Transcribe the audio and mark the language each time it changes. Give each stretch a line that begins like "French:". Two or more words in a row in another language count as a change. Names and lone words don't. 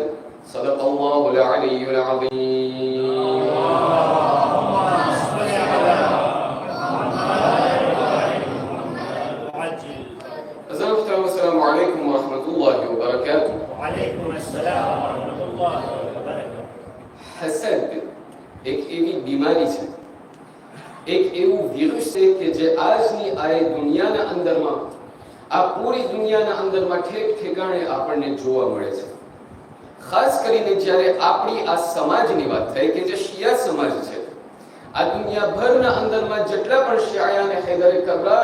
Arabic: صدق الله العلي العظيم. السلام عليكم ورحمة الله وبركاته. وعليكم السلام ورحمة الله وبركاته.
Gujarati: હસદ એક એવી બીમારી છે, એક એવું વિરુષ છે કે જે આજની આ દુનિયાના અંદરમાં, આ પૂરી દુનિયાના અંદરમાં ઠેક ઠેકાણે આપણને જોવા મળે છે. ખાસ કરીને જ્યારે આપણી આ સમાજની વાત થાય કે જે શિયા સમાજ છે, આ દુનિયાભરના અંદરમાં જેટલા પણ શિયા અને હૈદરે કબરા